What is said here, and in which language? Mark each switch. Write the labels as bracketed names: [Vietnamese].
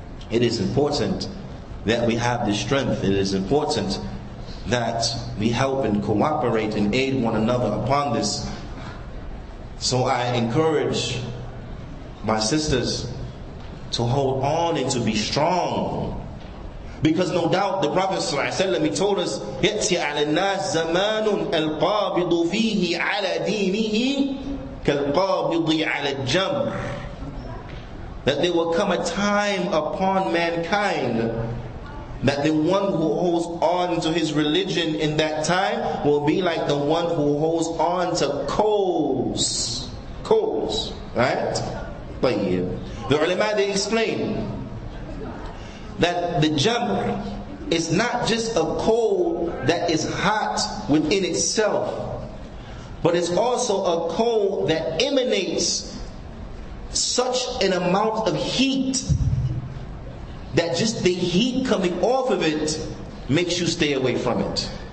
[English] It is important that we have this strength. It is important that we help and cooperate and aid one another upon this. So I encourage my sisters to hold on and to be strong. Because no doubt the Prophet ﷺ, he told us, [Arabic] يَأْتِي عَلَى النَّاسِ زَمَانٌ الْقَابِضُ فِيهِ عَلَى دِينِهِ كَالْقَابِضِ عَلَى الْجَمْرِ. [English] That there will come a time upon mankind that the one who holds on to his religion in that time will be like the one who holds on to coals. Coals, right? The ulama, they explain that the jamr is not just a coal that is hot within itself, but it's also a coal that emanates such an amount of heat that just the heat coming off of it makes you stay away from it.